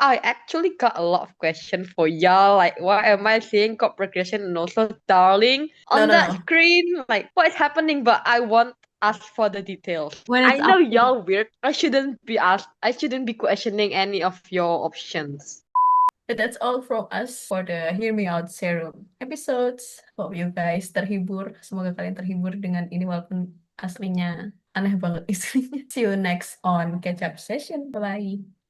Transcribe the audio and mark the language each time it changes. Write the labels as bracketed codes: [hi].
[en] I actually got a lot of questions for y'all. Like, why am I seeing cop progression and also darling on No. that screen? Like, what is happening? But I want ask for the details. When I it's know up to- y'all weird. I shouldn't be questioning any of your options. But that's all from us for the Hear Me Out serum episodes. Hope you guys terhibur. [id] Semoga kalian terhibur dengan ini walaupun aslinya aneh banget isinya. [en] See you next on Catch Up Session. Bye-bye.